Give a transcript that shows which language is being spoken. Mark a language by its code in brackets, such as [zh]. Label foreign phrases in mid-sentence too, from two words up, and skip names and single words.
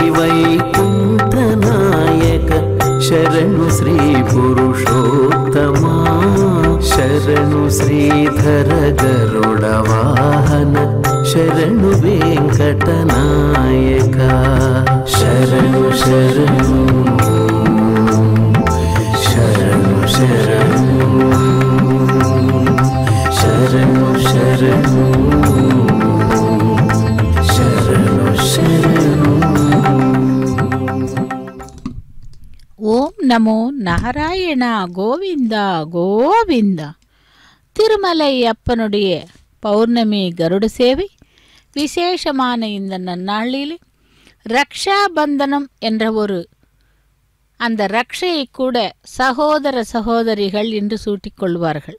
[kn] ವೈಕುಂಠನಾಯಕ ಶರಣು ಶ್ರೀ ಪುರುಷೋತ್ತಮ ಶರಣು ಶ್ರೀಧರ ಗರುಡ ವಾಹನ ಶರಣು ವೆಂಕಟನಾಯಕ ಶರಣು ಶರಣು ಶರಣು ಶರಣು ಶರಣು ಶರಣು ಶರಣು ಶರಣು [sa] ॐ नमो नारायणा गोविन्दा गोविन्दा. [ta] திருமலை அப்பனுடைய பௌர்ணமி கருட சேவை விசேஷமான இந்த நன்னாளிலே ரக்ஷாபந்தனம் என்ற அந்த ரக்ஷையை கூட சகோதர சகோதரிகள் என்று சூட்டிக்கொள்வார்கள்.